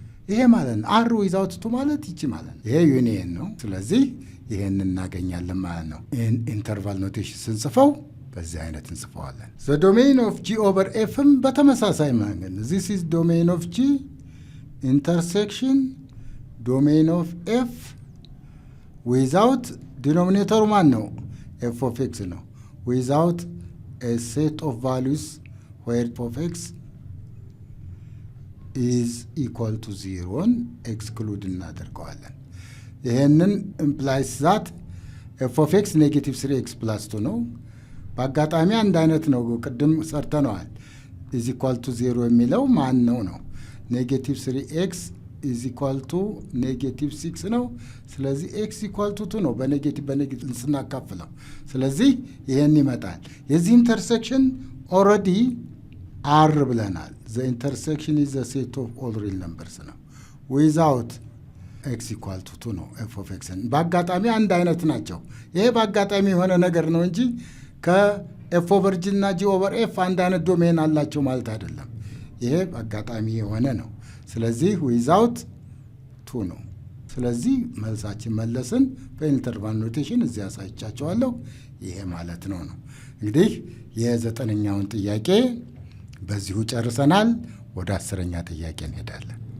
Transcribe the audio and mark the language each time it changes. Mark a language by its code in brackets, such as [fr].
[am] ይሄ ማለት ነው። r without 2 ማለት ይቺ ማለት ነው። ይሄ ዩኒየን ነው። ስለዚህ ይሄን እናገኛለን ማለት ነው። ኢንተርቫል ኖቴሽን ስንጽፈው በዚህ አይነት እንጽፈዋለን። the domain of g over f በተመሳሳይ መንገድ [en] this is domain of g intersection domain of f without denominator [am] ማን ነው? [en] f of x ነው። without a set of values where f of x is equal to 0 exclude እናደርገዋለን። ይሄንን implies that f of x negative 3x plus 2 ነው። [am] በአጋጣሚ አንድ አይነት ነው። ቅድም ሰርተነዋል። [en] is equal to 0 የሚለው ማን ነው? [am] negative 3x is equal to negative 6 ነው። ስለዚህ x equal to 2 ነው በኔጌቲቭ ስናካፍለው። ስለዚህ ይሄን ይመጣል። የዚህ ኢንተርሴክሽን ኦልሬዲ r ብለናል። [en] the intersection is the set of all real numbers [am] ነው። without x equal to 2 ነው f of x። በአጋጣሚ አንድ አይነት ናቸው። ይሄ በአጋጣሚ የሆነ ነገር ነው እንጂ ኤፍ ኦቨር ጂ እና ጂ ኦቨር ኤፍ አንድ አይነት ዶሜን አላቸው ማለት አይደለም። ይሄ አጋጣሚ የሆነ ነው። ስለዚህ ዊዛውት ቱ ነው። ስለዚህ መልሳችን መለስን። በኢንተርቫል ኖቴሽን እዚያ አሳይቻቸዋለሁ። ይሄ ማለት ነው። እንግዲህ የ9ኛውን ጥያቄ በዚሁ ጨርሰናል። ወደ 10ኛ ጥያቄ እንሄዳለን።